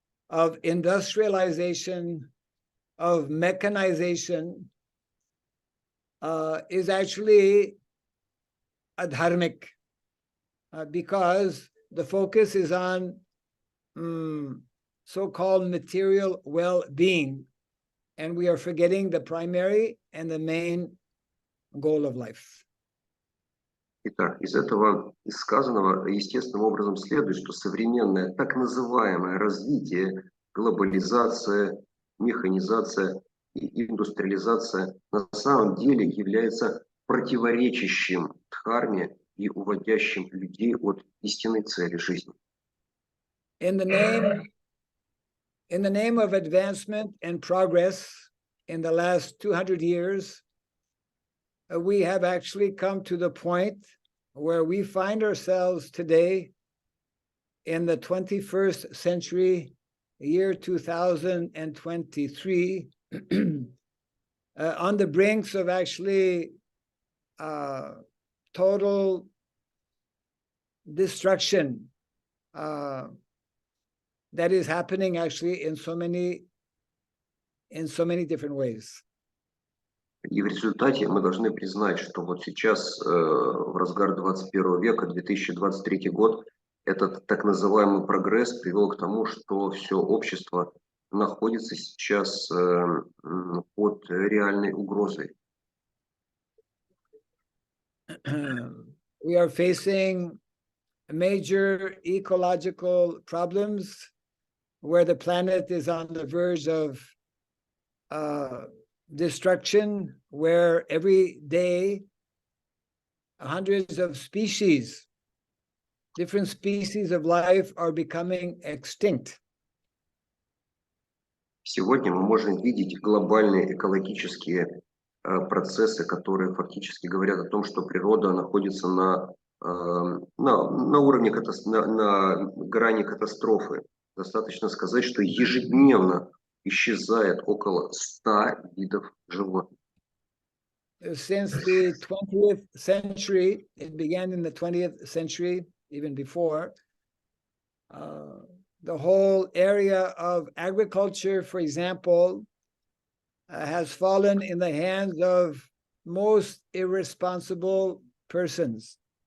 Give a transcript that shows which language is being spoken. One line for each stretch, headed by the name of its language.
English: of industrialization, of mechanization, is actually adharmic, because the focus is on so-called material well-being, and we are forgetting the primary and the main goal of life.
Russian: Итак, из этого из сказанного естественным образом следует, что современное так называемое развитие, глобализация, механизация и индустриализация на самом деле является противоречащим дхарме и уводящим людей от истинной цели жизни.
English: In the name of advancement and progress in the last 200 years, we have actually come to the point where we find ourselves today in the 21st century, year 2023, on the brinks of actually total destruction that is happening actually in so many different ways.
Russian: И в результате мы должны признать, что вот сейчас, в разгар 21 века, 2023 год, этот так называемый прогресс привел к тому, что все общество находится сейчас под реальной угрозой.
English: We are facing major ecological problems where the planet is on the verge of destruction, where every day hundreds of species, different species of life are becoming extinct.
Russian: Сегодня мы можем видеть глобальные экологические процессы, которые фактически говорят о том, что природа находится на уровне, на грани катастрофы. Достаточно сказать, что ежедневно исчезает около 100 видов животных.
English: Since the 20th century, it began in the 20th century, even before, the whole area of agriculture, for example, has fallen in the hands of most irresponsible persons.